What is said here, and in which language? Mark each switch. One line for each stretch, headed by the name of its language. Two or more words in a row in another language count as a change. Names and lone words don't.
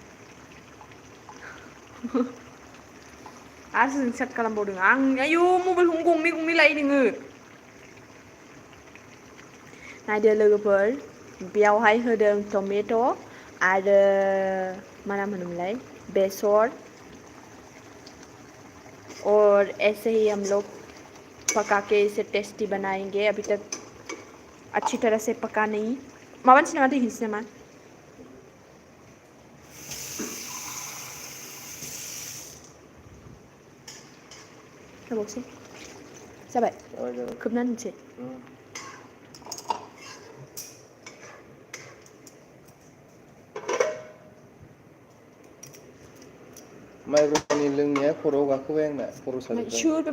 Bodo: आरो जों सेट खालामबावदों आं आयौ मबाइलखौनो गंनै लायो नोङो नायदो लोगोफोर बेयावहाय होदों टमेट' आरो मा नाम होनोमोनलाय बेसर
Hindi: और ऐसे ही हम लोग पका के इसे टेस्टी बनाएंगे अभी तक अच्छी तरह से पका नहीं
Bodo: माबानोसै नामा दै होनोसै नामा होबावसै जाबाय खोबनानै दोनसै माइब्रानि लोंनाया खर'आव गाखोबाय आंना खर' साजोब्बाय